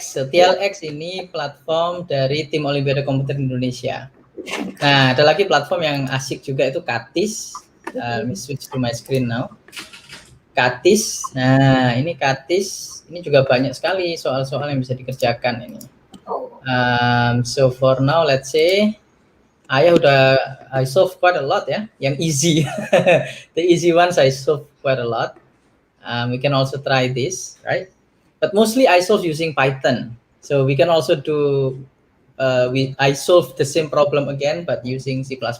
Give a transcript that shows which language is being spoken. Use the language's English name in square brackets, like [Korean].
[Indonesian] So, TLX ini platform dari tim Olimpiade Komputer Indonesia. Nah, ada lagi platform yang asik juga itu Kattis. [English] Let me switch to my screen now. [Indonesian] Kattis. Nah, ini Kattis. Ini juga banyak sekali soal-soal yang bisa dikerjakan ini. [English] So for now, let's say I solve quite a lot ya. Yang easy. The easy ones I solve quite a lot. We can also try this, right? But mostly I solve using Python. So we can also do, I solve the same problem again, but using C++.